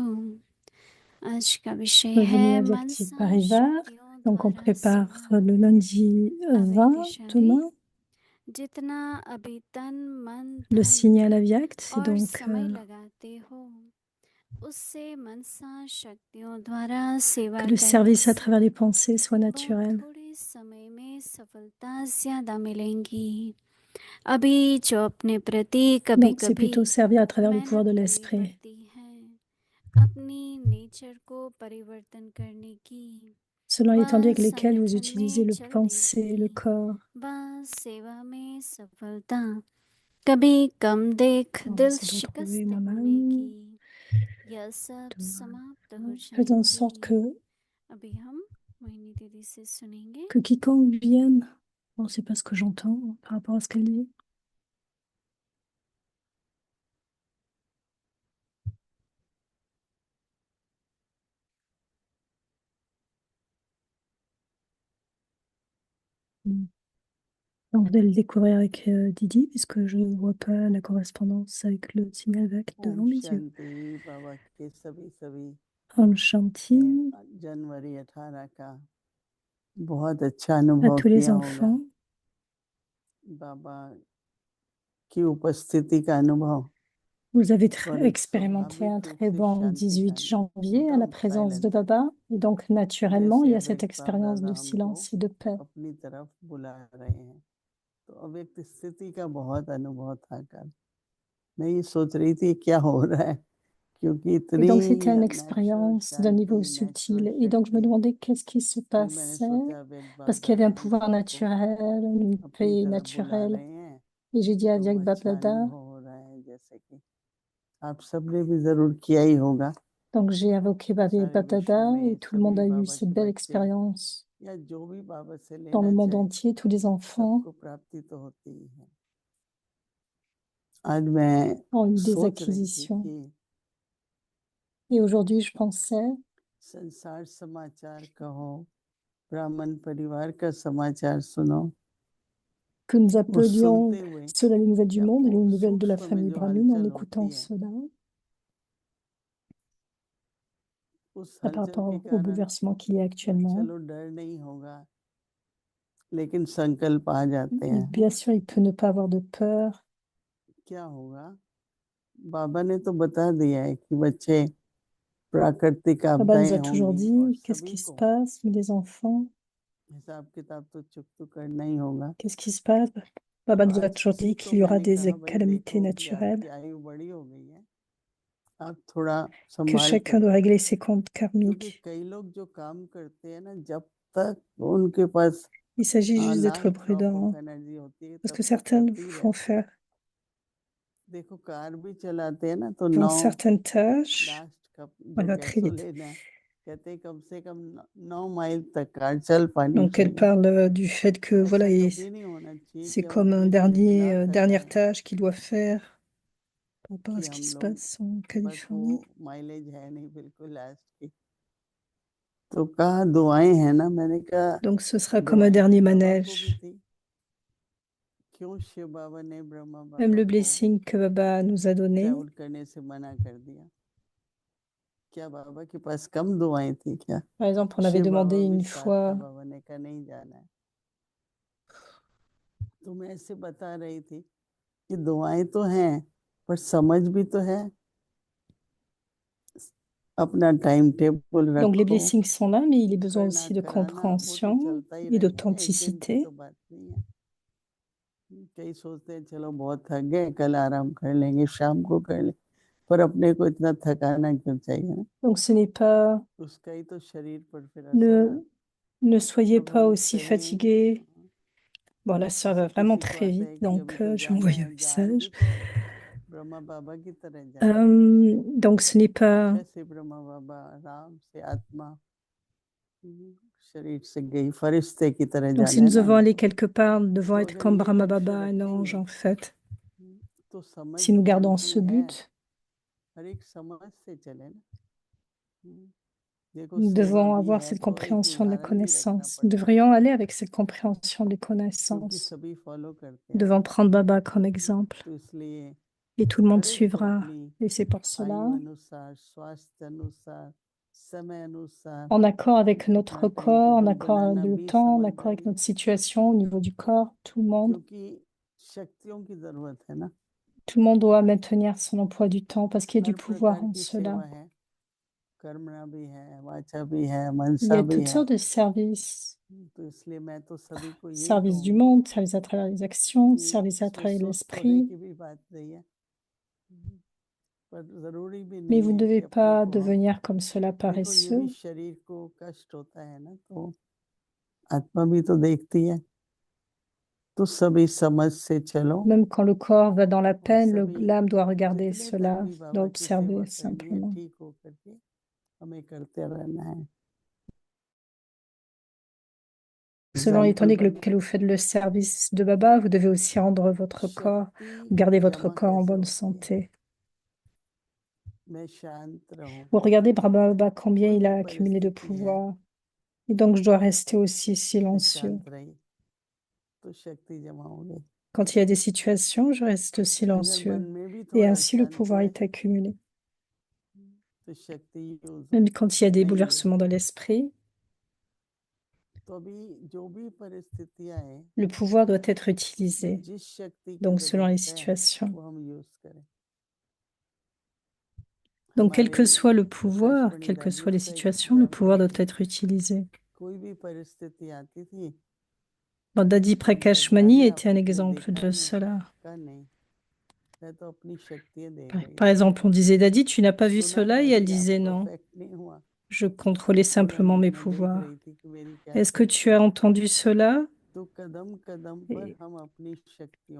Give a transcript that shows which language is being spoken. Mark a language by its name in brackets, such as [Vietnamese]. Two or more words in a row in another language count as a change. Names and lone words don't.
[Hindi] आज का विषय है [French] Revenez à Active [Hindi] मनसा Parivar. शक्तियों [French] Donc on [Hindi] द्वारा [French] prépare [Hindi] सेवा। [French] le lundi 20 demain, [Hindi] जितना अभी तन मन [French] le [Hindi] धन [French] signal Aviact. C'est [Hindi] और [French] donc [Hindi] समय लगाते हो, उससे मनसा शक्तियों द्वारा सेवा [French] que le [Hindi] करने [French] service à [Hindi] से [French] travers les pensées soit [Hindi] बहुत [French] naturel. [Hindi] थोड़े समय में सफलता ज्यादा मिलेंगी। अभी जो अपने प्रति कभी [French] Donc c'est [Hindi] कभी [French] plutôt servir à travers le pouvoir [Hindi] मेहनत [French] de [Hindi] करनी [French] l'esprit. [Hindi] पड़ती है अपनी नेचर को परिवर्तन करने की, [French] Selon l'étendue [Hindi] वह [French] avec lesquelles vous [Hindi] संगठन [French] utilisez [Hindi] में [French] le [Hindi] चलने [French] pensée, le [Hindi] की, [French] corps. [Hindi] वह सेवा में सफलता कभी कम देख [French] On va [Hindi] दिल [French] essayer de retrouver [Hindi] शिकस्त होने [French] moi-même. [Hindi] की, यह सब समाप्त हो [French] Faites en sorte [Hindi] जाएंगी। अभी हम मोहिनी दीदी से सुनेंगे। [French] que quiconque vienne, bon, c'est pas ce que j'entends par rapport à ce qu'elle dit. Donc, vous allez le découvrir avec Didi, puisque je ne vois pas la correspondance avec le signal avec devant [Hindi] Om [French] mes yeux. [Hindi] Shanti बाबा के सभी Om Shanti जनवरी 18 का बहुत अच्छा [French] à [Hindi] अनुभव [French] tous les [Hindi] किया होगा। [French] enfants. [Hindi] बाबा की उपस्थिति का अनुभव [French] Vous avez [Hindi] और एक [French] expérimenté un [Hindi] स्वाभाविक रूप [French] très [Hindi] से [French] bon [Hindi] शांति का [French] 18 janvier à la [Hindi] एकदम [French] présence de [Hindi] साइलेंस, [French] Baba. Et donc, naturellement, il [Hindi] जैसे [French] y a cette [Hindi] अव्यक्त बाप [French] expérience [Hindi] दादा [French] de [Hindi] हमको [French] silence et de paix. [Hindi] अपनी तरफ बुला रहे हैं। तो अव्यक्त स्थिति का बहुत अनुभव था कल। मैं ये सोच रही थी क्या हो रहा है, क्योंकि [French] Et [Hindi] इतनी [French] donc, c'était une [Hindi] नेचुरल [French] expérience d'un niveau [Hindi] शांति, नेचुरल [French] subtil. Et donc, je me [Hindi] शक्ति। [French] demandais qu'est-ce qui se [Hindi] फिर मैंने [French] passait, [Hindi] सोचा अव्यक्त बाप [French] parce qu'il y avait [Hindi] दादा [French] un [Hindi] हम [French] pouvoir [Hindi] सबको [French] naturel, une [Hindi] अपनी [French] paix [Hindi] तरफ बुला [French] naturelle. [Hindi] रहे हैं, [French] Et j'ai dit à [Hindi] तो [French] Diak [Hindi] अच्छा [French] Bapada, [Hindi] अनुभव हो रहा है, जैसे कि आप सबने भी जरूर किया ही होगा। [French] donc j'ai invoqué Baba [Hindi] सारे विश्व [French] Bapada et [Hindi] में [French] tout le monde [Hindi] सभी [French] a eu [Hindi] बाबा [French] cette [Hindi] के [French] belle [Hindi] बच्चे [French] expérience. [Hindi] या जो भी बाबा से [French] Dans le [Hindi] लेना [French] monde [Hindi] चाहे, [French] entier, tous les enfants [Hindi] सबको प्राप्ति तो होती ही है। आज मैं [French] ont eu des [Hindi] सोच रही थी [French] acquisitions. [Hindi] कि [French] Et aujourd'hui, je pensais [Hindi] संसार समाचार कहो, ब्राह्मण परिवार का समाचार सुनो, [French] que nous [Hindi] वो [French] appelions [Hindi] सुनते हुए [French] cela les nouvelles du [Hindi] या [French] monde et les nouvelles de la [Hindi] सूक्ष्म में [French] famille [Hindi] जो [French] Brahmin en [Hindi] हलचल [French] écoutant [Hindi] होती है, [French] cela [Hindi] उस [French] par [Hindi] हलचल के [French] rapport au [Hindi] कारण [French] bouleversement qu'il y a actuellement. [Hindi] चलो डर नहीं होगा, लेकिन संकल्प आ जाते हैं। [French] Bien sûr, il peut ne pas avoir de peur. [Hindi] क्या होगा, बाबा ने तो बता दिया है कि बच्चे प्राकृतिक [French] Baba nous [Hindi] आपदाएं [French] a toujours [Hindi] होंगी और [French] dit qu'est-ce [Hindi] सभी [French] qui se [Hindi] को [French] passe, mais les enfants, [Hindi] हिसाब किताब तो चुकता करना ही होगा। [French] qu'est-ce qui se passe? [Hindi] तो [French] Baba nous a [Hindi] आज [French] toujours [Hindi] किसी [French] dit [Hindi] को [French] qu'il y aura [Hindi] मैंने [French] des [Hindi] कहा भाई [French] calamités [Hindi] देखो कि [French] naturelles, [Hindi] आपकी आयु बड़ी हो गई है, आप थोड़ा [French] que [Hindi] संभाल [French] chacun [Hindi] कर [French] doit [Hindi] रहो, [French] régler ses comptes [Hindi] क्योंकि [French] karmiques. [Hindi] कई लोग जो काम करते हैं ना, जब तक उनके पास [French] Il s'agit juste d'être [English] last drop of [French] prudent, [Hindi] एनर्जी होती है [French] parce [Hindi] तब [French] que [Hindi] तक [French] certains [Hindi] करते ही [French] vont [Hindi] रहते हैं। [French] faire [Hindi] देखो कार भी चलाते हैं ना, तो [French] font [Hindi] 9 [French] certaines tâches. [English] last cup [French] Elle [Hindi] जो [French] va très [Hindi] गैसों [French] vite. [Hindi] लेना है, कहते हैं कम से कम 9 माइल तक कार चल पानी [French] Donc, elle [Hindi] चाहिए। [French] parle du fait que voilà, [Hindi] ऐसा कभी नहीं होना चाहिए [French] c'est [Hindi] कि हम [French] comme un [Hindi] अपने को इतना [French] dernière [Hindi] थकाएं [French] tâche qu'il doit faire par rapport à [Hindi] कि [French] ce qui [Hindi] हम [French] se [Hindi] लोग [French] passe en [Hindi] बस वो [French] Californie. [Hindi] माइलेज है नहीं बिल्कुल लास्ट की। तो कहा दुआएं हैं ना, मैंने कहा [French] Donc ce sera comme un [Hindi] दुआएं [French] dernier [Hindi] तो बाबा को भी [French] manège. [Hindi] थी, क्यों शिव बाबा ने ब्रह्मा [French] Même [Hindi] बाबा [French] le [Hindi] को [French] blessing que Baba nous a donné, [Hindi] ट्रैवल करने से मना कर दिया? क्या बाबा के पास कम दुआएं थी क्या? [French] par exemple, on avait [Hindi] शिव [French] demandé [Hindi] बाबा भी [French] une [Hindi] साथ था, [French] fois, [Hindi] बाबा ने कहा नहीं जाना है। तो मैं ऐसे बता रही थी कि दुआएं तो हैं पर समझ भी तो है, अपना [English] time table [French] donc les [Hindi] रखो, [French] blessings sont là, mais il est besoin [Hindi] करना [French] aussi de [Hindi] कराना वो तो [French] compréhension [Hindi] चलता ही [French] et [Hindi] रहेगा, एक दिन की [French] d'authenticité. [Hindi] तो बात नहीं है। कई सोचते हैं चलो बहुत थक गए, कल आराम कर लेंगे, शाम को कर लेंगे, पर अपने को इतना थकाना क्यों चाहिए ना? [French] Donc ce n'est pas, [Hindi] उसका ही तो शरीर पर फिर असर है। [French] ne soyez [Hindi] अब [French] pas [Hindi] हम [French] aussi [Hindi] करें, [French] fatigués. Bon, la sœur va [Hindi] जैसे [French] vraiment [Hindi] किसी को [French] très [Hindi] आता [French] vite, [Hindi] है कि [French] donc [Hindi] अभी तो [French] je vais [Hindi] जाना [French] envoyer un [Hindi] है, जान भी [French] message. [Hindi] तो ब्रह्मा बाबा की तरह जाना है, [French] Donc ce n'est pas, [Hindi] जैसे ब्रह्मा बाबा आराम से आत्मा शरीर से गई, फरिश्ते की तरह [French] donc si [Hindi] जाना है [French] nous [Hindi] ना [French] devons aller [Hindi] हमको। [French] quelque part, nous devons [Hindi] तो [French] être [Hindi] अगर [French] comme [Hindi] ये [French] Brahma [Hindi] लक्ष्य [French] Baba, un ange [Hindi] रखेंगे [French] en fait. [Hindi] तो समझ [French] Si nous [Hindi] भी [French] gardons [Hindi] उनकी [French] ce [Hindi] है, [French] but, [Hindi] हर एक समझ से चले ना। देखो [French] nous [Hindi] सेवा [French] devons [Hindi] भी [French] avoir [Hindi] है [French] cette [Hindi] तो एक [French] compréhension de la [Hindi] उदाहरण भी रखना [French] connaissance. Nous [Hindi] पड़ता है, [French] devrions aller avec cette compréhension des [Hindi] क्योंकि [French] connaissances. [Hindi] सभी फॉलो करते [French] Nous [Hindi] हैं [French] devons [Hindi] ना। [French] prendre Baba comme exemple. [Hindi] तो इसलिए [French] Et tout le monde [Hindi] हर एक को [French] suivra. [Hindi] अपनी [French] Et c'est pour cela, [Hindi] आयु अनुसार, स्वास्थ्य अनुसार, समय अनुसार [French] en accord avec [Hindi] अपना [French] notre [Hindi] टाइम [French] corps, en [Hindi] टेबल [French] accord avec [Hindi] बनाना [French] le [Hindi] भी [French] temps, en accord avec [Hindi] समझदारी है, [French] notre situation au niveau du corps, [Hindi] क्योंकि शक्तियों की जरूरत है ना। [French] tout le monde doit maintenir son emploi du temps parce qu'il y a du [Hindi] हर [French] pouvoir [Hindi] प्रकार [French] en [Hindi] की [French] cela. [Hindi] सेवा है, कर्मणा भी है, वाचा भी है, [French] Il y [Hindi] मनसा [French] a [Hindi] भी [French] toutes [Hindi] है। [French] sortes de services. [Hindi] तो इसलिए मैं तो सभी को यही [French] Service du [Hindi] कहूंगी [French] monde, service à travers les actions, [Hindi] कि [French] service à [Hindi] इसमें [French] travers [Hindi] स्वस्थ होने [French] l'esprit. [Hindi] की भी बात नहीं है, पर जरूरी भी [French] Mais [Hindi] नहीं [French] vous ne [Hindi] है कि [French] devez [Hindi] अपने [French] pas [Hindi] को हम, [French] devenir comme cela [Hindi] देखो ये भी [French] paresseux. [Hindi] शरीर को कष्ट होता है ना, तो आत्मा भी तो देखती है, तो सभी समझ से चलो, [French] Même quand le corps va dans la [Hindi] और [French] peine, [Hindi] सभी [French] l'âme doit regarder [Hindi] जितने तक [French] cela, [Hindi] भी [French] doit [Hindi] बाबा की [French] observer [Hindi] सेवा करनी है [French] simplement. [Hindi] ठीक हो करके हमें करते रहना है। [French] Selon l'état [Hindi] एग्जाम्पल [French] avec [Hindi] बन [French] lequel vous faites le service de Baba, vous devez aussi rendre votre corps, [Hindi] शक्ति [French] garder votre [Hindi] जमा [French] corps en [Hindi] कैसे [French] bonne [Hindi] होती है? [French] santé. [Hindi] मैं शांत रहूं, [French] Vous regardez Brahma Baba combien [Hindi] कोई [French] il [Hindi] भी [French] a accumulé de [Hindi] परिस्थिति है, [French] pouvoir. Et donc je dois rester aussi [Hindi] मैं [French] silencieux. [Hindi] शांत रही तो शक्ति जमा होगी, [French] Quand il y a des situations, je reste [Hindi] अगर मन [French] silencieux. [Hindi] में भी [French] Et [Hindi] थोड़ा [French] ainsi le [Hindi] अशांति [French] pouvoir [Hindi] है [French] est accumulé. [Hindi] तो शक्ति यूज [French] Même quand il y a des [Hindi] नहीं हुई। [French] bouleversements dans l'esprit, [Hindi] तो अभी जो भी परिस्थितियां हैं, [French] le pouvoir doit être [Hindi] में [French] utilisé. [Hindi] जिस शक्ति की [French] Donc selon les [Hindi] जरूरत है [French] situations. [Hindi] वो हम यूज करें। [French] Donc quel [Hindi] हमारे [French] que soit le pouvoir, [Hindi] प्रकाशमणि [French] quelles que [Hindi] दादी [French] soient les [Hindi] जी का [French] situations, le pouvoir [Hindi] एग्जाम्पल [French] doit [Hindi] थी, [French] être utilisé. [Hindi] कोई भी परिस्थिति आती थी, [French] Bon, Dadi [Hindi] हम [French] Prakash [Hindi] कहते [French] Mani [Hindi] दादी [French] était un [Hindi] आपने [French] exemple [Hindi] देखा [French] de [Hindi] नहीं? [French] cela. [Hindi] कहा नहीं, मैं तो अपनी शक्तियां देख [French] Par, [Hindi] रही [French] par [Hindi] थी। [French] exemple, on disait, Dadi, tu n'as pas vu [Hindi] सुना [French] cela? Et elle [Hindi] दादी आप [French] disait non. [Hindi] परफेक्ट नहीं हुआ? [French] Je contrôlais [Hindi] बोला [French] simplement [Hindi] नहीं, [French] mes [Hindi] मैं देख [French] pouvoirs. [Hindi] रही थी कि मेरी क्या [French] Est-ce que tu as [Hindi] शक्तियां हैं। [French] entendu cela? [Hindi] तो कदम कदम पर [French] Et [Hindi] हम अपनी शक्तियों